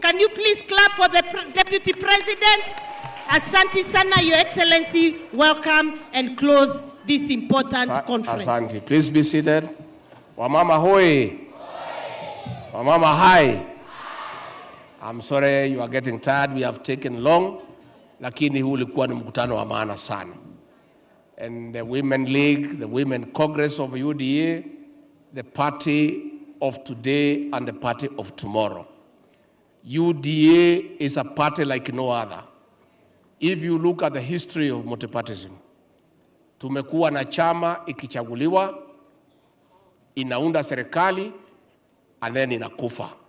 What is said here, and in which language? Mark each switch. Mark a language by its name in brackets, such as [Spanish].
[English] Can you please clap for the Deputy President? [Swahili] Asante sana, [English] Your Excellency. Welcome and close this important conference. [Swahili] Asante. [English] Please be seated. [Swahili] Wamama hoi. Wamama hai. [English] I'm sorry you are getting tired. We have taken long. [Swahili] Lakini huu ulikuwa ni mkutano wa maana sana. [English] And the Women League, the Women Congress of UDA, the party of today and the party of tomorrow. UDA is a party like no other. If you look at the history of multipartyism, [Swahili] tumekuwa na chama ikichaguliwa, inaunda serikali, [English] and then [Swahili] inakufa.